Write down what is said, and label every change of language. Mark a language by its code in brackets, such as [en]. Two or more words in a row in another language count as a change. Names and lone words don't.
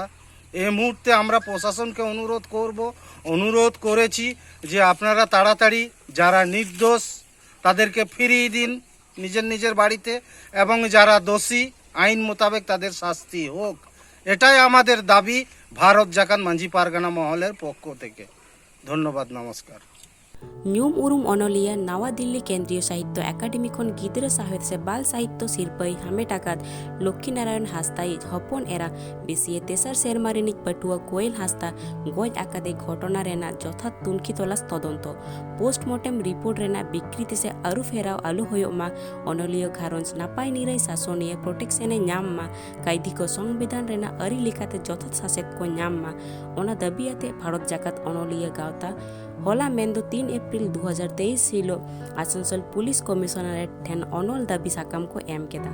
[bn] এই মুহূর্তে আমরা প্রশাসনকে অনুরোধ করেছি যে আপনারা তাড়াতাড়ি যারা নির্দোষ তাদেরকে ফিরিয়ে দিন নিজের বাড়িতে, এবং যারা দোষী আইন মোতাবেক তাদের শাস্তি হোক। এটাই আমাদের দাবি ভারত জাকাত মাঝি পারগানা মহলের পক্ষ থেকে। ধন্যবাদ, নমস্কার। [sat] ᱧᱩᱢ ᱩᱨᱩᱢ ᱚᱱᱚᱞᱤᱭᱟᱹ ᱱᱟᱣᱟ ᱫᱤᱞᱞᱤ ᱠᱮᱱᱫᱨᱤᱭᱚ ᱥᱟᱦᱤᱛᱛᱚ ᱮᱠᱟᱰᱮᱢᱤ ᱠᱷᱚᱱ ᱜᱤᱫᱽᱨᱟᱹ ᱥᱟᱶᱦᱮᱫ ᱥᱮ ᱵᱟᱞ ᱥᱟᱦᱤᱛᱛᱚ ᱥᱤᱨᱯᱟᱹᱭ ᱦᱟᱢᱮᱴ ᱟᱠᱟᱫ ᱞᱚᱠᱠᱷᱤ ᱱᱟᱨᱟᱭᱚᱱ ᱦᱟᱸᱥᱫᱟᱭᱤᱡ ᱦᱚᱯᱚᱱ ᱮᱨᱟ BCA ᱛᱮᱥᱟᱨ ᱥᱮᱨᱢᱟ ᱨᱤᱱᱤᱡ ᱯᱟᱹᱴᱷᱩᱣᱟᱹ ᱠᱳᱭᱮᱞ ᱦᱟᱸᱥᱫᱟ ᱜᱚᱡ ᱟᱠᱟᱫᱮ ᱜᱷᱚᱴᱚᱱᱟ ᱨᱮᱱᱟᱜ ᱡᱚᱛᱷᱟᱛ ᱛᱩᱱᱠᱷᱤ ᱛᱚᱞᱟᱥ ᱛᱚᱫᱚᱱᱛᱚ ᱯᱳᱥᱴᱢᱚᱨᱴᱮᱢ ᱨᱤᱯᱳর্ট ᱨᱮᱱᱟᱜ ᱵᱤᱠᱨᱤᱛᱤ ᱥᱮ ᱟᱹᱨᱩ ᱯᱷᱮᱨᱟᱣ ᱟᱞᱚ ᱦᱩᱭᱩᱜ ᱢᱟ, ᱚᱱᱚᱞᱤᱭᱟᱹ ᱜᱷᱟᱨᱚᱸᱡᱽ ᱱᱟᱯᱟᱭ ᱱᱤᱨᱟᱹᱭ ᱥᱟᱥᱚᱱᱤᱭᱟᱹ ᱯᱨᱚᱴᱮᱠᱥᱚᱱᱮ ᱧᱟᱢ ᱢᱟ, ᱠᱟᱭᱫᱷᱤ ᱠᱚ ᱥᱚᱝᱵᱤধান ᱨᱮᱱᱟᱜ ᱟᱹᱨᱤ ᱞᱮᱠᱟᱛᱮ ᱡᱚᱛᱷᱟᱛ ᱥᱟᱥᱮᱛ ᱠᱚ ᱧᱟᱢ ᱢᱟ, ᱚᱱᱟ ᱫᱟᱹᱵᱤ ᱟᱛᱮ ᱵᱷᱟᱨᱚᱛ ᱡᱟᱠᱟᱛ ᱚᱱᱚᱞᱤᱭᱟᱹ ᱜᱟᱶᱛᱟ ᱦᱚᱞᱟ ᱢᱮᱱᱫᱚ 3 ᱮᱯᱨᱤᱞ 2023 ᱦᱤᱞᱳᱜ ᱟᱥᱟᱱᱥᱳᱞ ᱯᱩᱞᱤᱥ ᱠᱚᱢᱤᱥᱚᱱᱟᱨᱮᱴ ᱴᱷᱮᱱ ᱚᱱᱚᱞ ᱫᱟᱹᱵᱤ ᱥᱟᱠᱟᱢ ᱠᱚ ᱮᱢ ᱠᱮᱫᱟ।